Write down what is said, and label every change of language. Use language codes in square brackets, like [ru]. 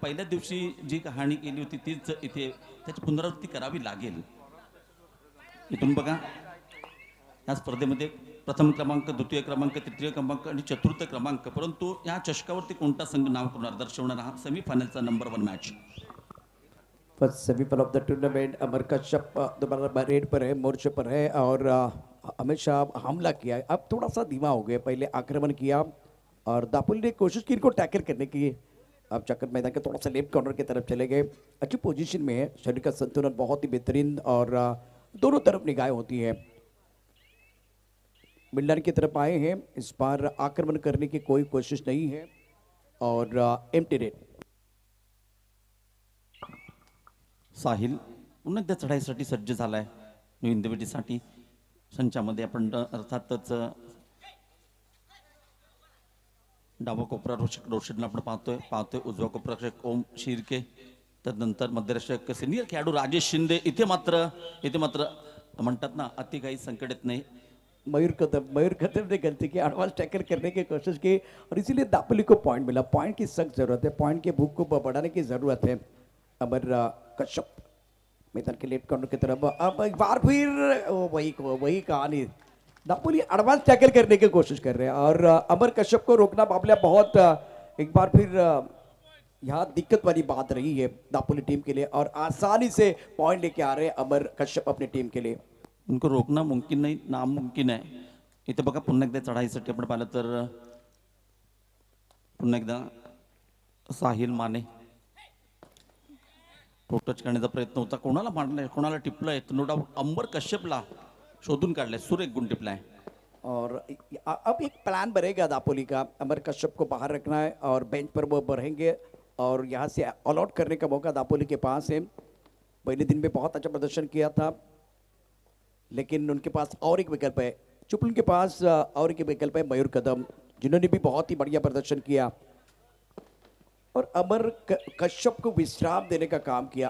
[mr] पहिल्या दिवशी जी कहाणी केली होती तीच इथे त्याची पुनरावृत्ती करावी लागेल. इथून बघा या स्पर्धेमध्ये प्रथम क्रमांक, द्वितीय क्रमांक, तृतीय क्रमांक आणि चतुर्थ क्रमांक, परंतु या चषकावरती कोणता संघ नाव करणार दर्शवणार हा सेमीफायनलचा number 1 match. [en] first semifinal of the tournament [hi] अमर कश्यप दोबारा रेड पर है, मोर्चे पर है और हमेशा हमला किया है. अब थोड़ा सा धीमा हो गया, पहले आक्रमण किया और दापुल ने कोशिश की इनको टैकल करने की. अब चक्कर मैदान के थोड़ा सा लेफ्ट कॉर्नर की तरफ चले गए. अच्छी पोजीशन में है, शरीर का संतुलन बहुत ही बेहतरीन और दोनों तरफ निगाहें होती है. मिडलैंड की तरफ आए हैं, इस बार आक्रमण करने की कोई कोशिश नहीं है और एम्प्टी रेड. [mr] साहिल पुन्हा एकदा चढाईसाठी सज्ज झालाय न्यू इंदिविटीसाठी. संचामध्ये आपण अर्थातच डावा कोपरा रोशनला आपण पाहतोय उजवा कोपरा रक्षक ओम शिर्के, त्यानंतर मध्यरक्षक सिनियर खेळाडू राजेश शिंदे. इथे मात्र म्हणतात ना अति काही संकट येत नाही. [hi] मयूर कदम ने गलती की, एडवांस टैकल करने की कोशिश की और इसीलिए दापोली को पॉइंट मिला. पॉइंट की सख्त जरूरत है, पॉइंट के भूख को बढ़ाने की जरूरत है. अमर कश्यप मैदान के लेफ्ट कॉर्नर की तरफ, अब एक बार फिर वही कहानी. दापोली एडवांस टैकल करने की कोशिश कर रहे हैं और अमर कश्यप को रोकना बाबला बहुत एक बार फिर यहाँ दिक्कत वाली बात रही है दापोली टीम के लिए और आसानी से पॉइंट लेके आ रहे हैं अमर कश्यप अपनी टीम के लिए. उनको रोकना मुमकिन [mr] नाही, नामुमकिन आहे. इथे बघा पुन्हा एकदा चढाईसाठी आपण पाहिलं तर पुन्हा एकदा साहिल माने टच करण्याचा प्रयत्न होता. कोणाला मारलाय, कोणाला टिपलाय, नो डाऊट अंबर कश्यपला शोधून काढलाय, सुरेख गुण टिपलाय. [hi] और अब एक प्लान बनेगा दापोली का, अमर कश्यप को बाहर रखना है और बेंच पर वो बढ़ेंगे और यहाँ से ऑल आउट करने का मौका दापोली के पास है. पहले दिन में बहुत अच्छा प्रदर्शन किया था लेकिन उनके पास और एक विकल्प है, चुपल के पास और एक विकल्प है मयूर कदम, जिन्होंने भी बहुत ही बढ़िया प्रदर्शन किया और अमर कश्यप को विश्राम देने का काम किया.